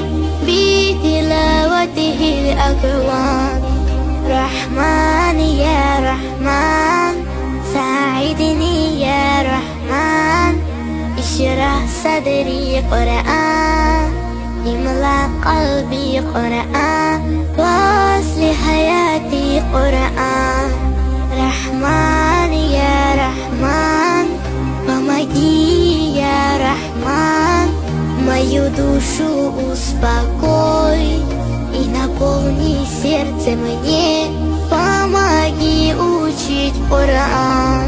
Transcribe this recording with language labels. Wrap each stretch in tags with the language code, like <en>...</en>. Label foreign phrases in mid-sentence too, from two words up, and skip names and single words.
<ar>بتلاوته الأكوان رحمن يا رحمن ساعدني يا رحمن اشرح صدري قرآن املأ قلبي قرآن واصلح حياتي قرآن رحمن يا رحمن</ar> <ru>помоги, я Рахман, мою душу успокой и наполни сердце мне, помоги учить Коран.</ru>